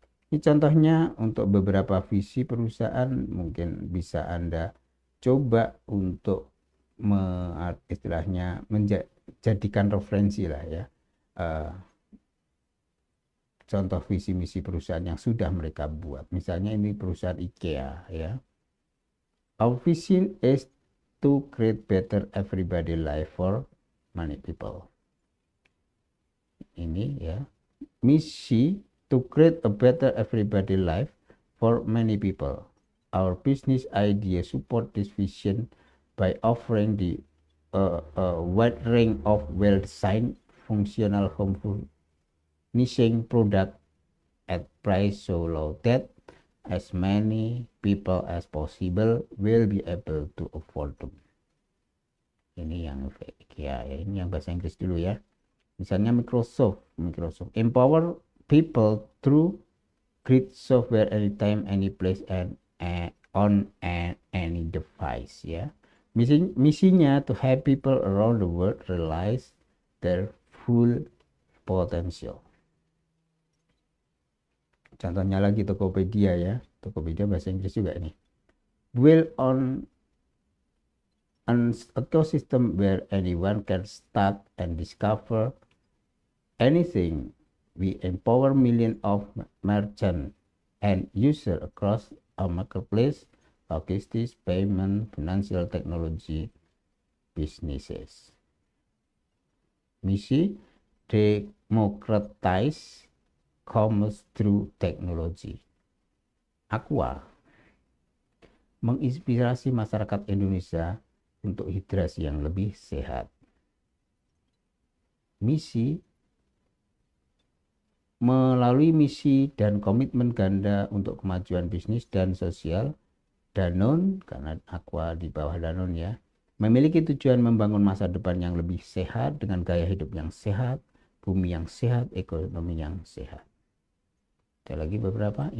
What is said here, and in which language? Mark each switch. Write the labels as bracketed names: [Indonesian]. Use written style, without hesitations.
[Indonesian] Ini contohnya untuk beberapa visi perusahaan, mungkin bisa Anda coba untuk istilahnya menjadikan referensi lah ya, contoh visi misi perusahaan yang sudah mereka buat. Misalnya ini perusahaan IKEA ya. [English] Our vision is to create better everybody life for many people. [Indonesian] Ini ya. Misi [English] to create a better everybody life for many people. Our business idea support this vision by offering the wide range of well-designed, functional home furnishing product at price so low that as many people as possible will be able to afford them. [Indonesian] Ini yang ya, ini yang bahasa Inggris dulu ya. Misalnya [English] Microsoft empower people through great software anytime, any place, and on any device ya. [Indonesian] Misinya [English] to help people around the world realize their full potential. [Indonesian] Contohnya lagi Tokopedia ya. Tokopedia bahasa Inggris juga ini. [English] Build on an ecosystem where anyone can start and discover anything. We empower millions of merchants and users across our marketplace, logistics, payment, financial technology businesses. [Indonesian] Misi [English] democratize commerce through technology. [Indonesian] Aqua menginspirasi masyarakat Indonesia untuk hidrasi yang lebih sehat. Misi melalui misi dan komitmen ganda untuk kemajuan bisnis dan sosial, Danone, karena Aqua di bawah Danone ya, memiliki tujuan membangun masa depan yang lebih sehat dengan gaya hidup yang sehat, bumi yang sehat, ekonomi yang sehat. Ada lagi beberapa.